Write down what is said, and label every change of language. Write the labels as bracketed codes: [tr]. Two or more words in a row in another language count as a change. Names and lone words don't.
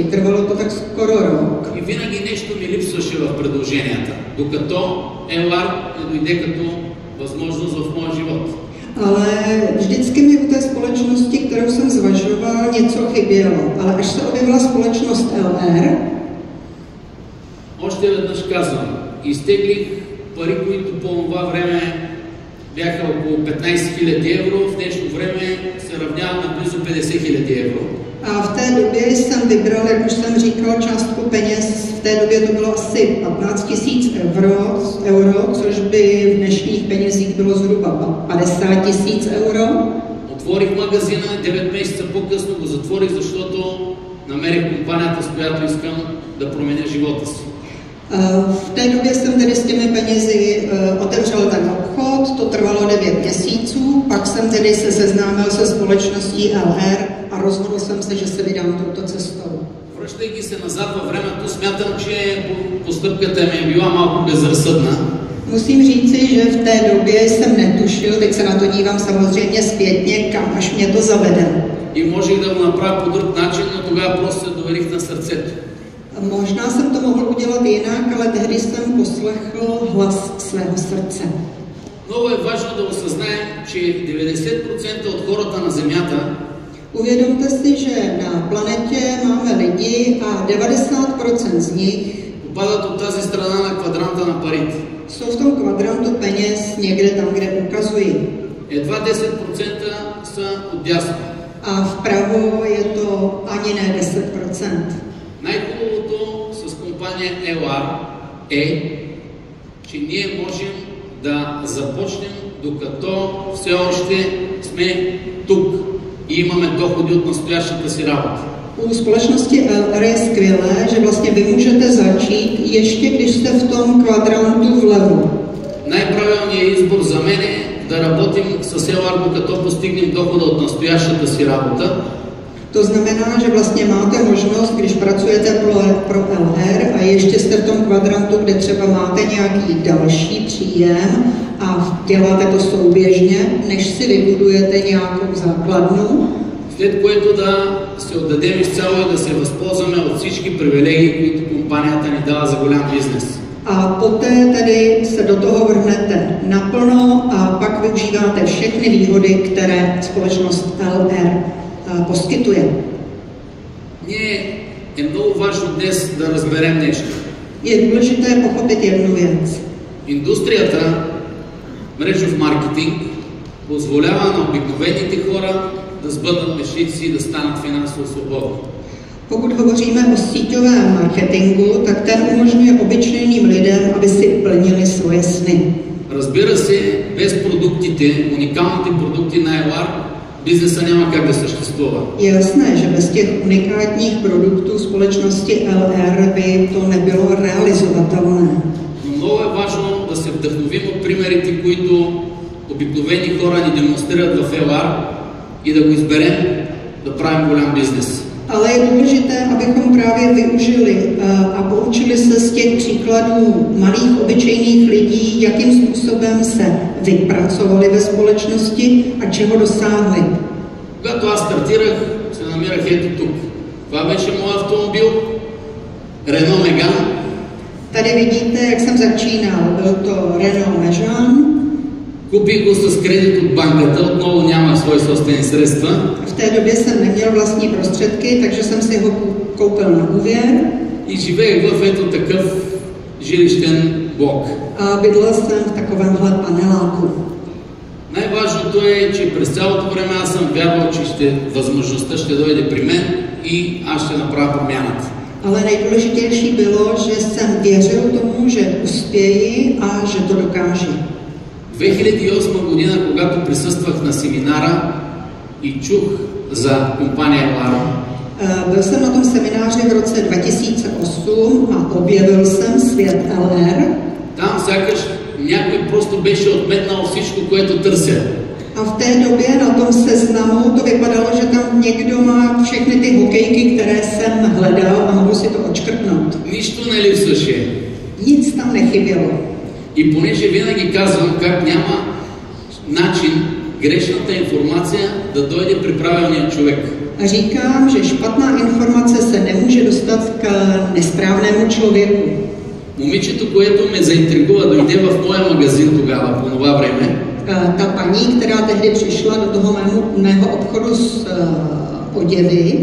[cs] Trvalo to tak skoro rok. [bg] И винаги нещо ми липсваше в предложенията, докато Елар не дойде като възможност в моя живот. [cs] Ale vždycky mi u té společnosti, kterou jsem zvažoval, něco chybělo. Ale až se objevila společnost LR, [bg] Още веднъж казвам, изтеглих пари, които по това време бяха около 15 000 евро, в днешно време се равняват на близо 50 000 евро. [cs] a v té době jsem vybral, jak už jsem říkal, částku peněz. V té době to bylo asi 15 000 euro, což by v dnešních penězích bylo zhruba 50 000 euro. [bg] Отворих магазина, 9 месеца по-късно го затворих, защото намерих компанията, с която искам да променя живота си. [cs] V té době jsem tedy s těmi penězi otevřel ten obchod, to trvalo 9 měsíců, pak jsem tedy se seznámil se společností LR a rozhodl jsem se, že se vydám touto cestou. [bg] Връщайки се назад във времето, смятам, че постъпката ми е била малко безразсъдна. [cs] Musím říci, že v té době jsem netušil, teď se na to dívám samozřejmě zpětně, kam až mě to zavede. [bg] И можех да го направя по друг начин, но тогава просто се доверих на сърцето. [cs] Možná jsem to mohl udělat jinak, ale tehdy jsem poslechl hlas svého srdce. [bg] Много е важно да осъзнаем, че 90% от хората на Земята [cs] Uvědomte si, že na planetě máme lidi a 90% z nich [bg] попадат от тази страна на квадранта на парите. [cs] jsou v tom kvadrantu peněz někde tam, kde ukazují. [bg] Едва 10% са отдясно. [cs] A vpravo je to ani ne 10%. [bg] Най-хубавото с компания Елар е, че ние можем да започнем докато все още сме тук и имаме доходи от настоящата си работа. [cs] U společnosti LR je skvělé, že vlastně vy můžete začít, ještě když jste v tom kvadrantu vlevo. [bg] Най-правилният избор за мен е да работим с Елар, докато постигнем дохода от настоящата си работа. [cs] To znamená, že vlastně máte možnost, když pracujete pro LR a ještě jste v tom kvadrantu, kde třeba máte nějaký další příjem a děláte to souběžně, než si vybudujete nějakou základnu. [bg] След което да се отдадем изцяло и да се възползваме от всички привилегии, които компанията ни дава за голям бизнес. [cs] A poté tedy se do toho vrhnete naplno a pak využíváte všechny výhody, které společnost LR poskytuje. [bg] Ние е много важно днес да разберем нещо. [cs] Je důležité pochopit jednu věc. [bg] Индустрията, мрежов маркетинг, позволява на обикновените хора да сбъднат мечтите си и да станат финансово свободни. [cs] Pokud hovoříme o síťovém marketingu, tak ten umožňuje obyčejným lidem, aby si plnili svoje sny. [bg] Разбира се, без продуктите, уникалните продукти на LR, бизнеса няма как да съществува. [cs] Je jasné, že bez těch unikátních produktů společnosti LR by to nebylo realizovatelné. [bg] Но много е важно да се вдъхновим от примерите, които обикновени хора ни демонстрират в LR и да го изберем да правим голям бизнес. [cs] Ale je důležité, abychom právě využili a poučili se z těch příkladů malých obyčejných lidí, jakým způsobem se vypracovali ve společnosti a čeho dosáhli. [bg] Когато аз стартирах, се намирах ето тук. Това беше моят автомобил, Renault Megane. [cs] Tady vidíte, jak jsem začínal. Byl to Renault Megane. [bg] Купих го с кредит от банката, отново нямах свои собствени средства. [cs] V té době jsem neměl vlastní prostředky, takže jsem si ho koupil na úvěr. [bg] И живеех в ето такъв жилищен блок. [cs] A bydlel jsem v takovémhle paneláku. [bg] Най-важното е, че през цялото време аз съм вярвал, че възможността ще дойде при мен и аз ще направя промяната. [cs] Ale nejdůležitější bylo, že jsem věřil tomu, že uspěji a že to dokážu. [bg] 2008 година, когато присъствах на семинара и чух за компания LR, [cs] Byl jsem na tom semináři v roce 2008 a objevil jsem svět LR. [bg] Там сякаш някой просто беше отметнал всичко, което търся. [cs] A v té době na tom seznamu to vypadalo, že tam někdo má všechny ty hokejky, které jsem hledal a mohu si to odškrtnout. [bg] Нищо не липсваше. [cs] Nic tam nechybělo. [bg] И понеже винаги казвам как няма начин грешната информация да дойде при правилния човек. [cs] A říkám, že špatná informace se nemůže dostat k nesprávnému člověku. [bg] Момичето, което ме заинтригува, дойде в моя магазин тогава, по това време. [cs] Ta paní, která tehdy přišla do toho mého obchodu s oděvy,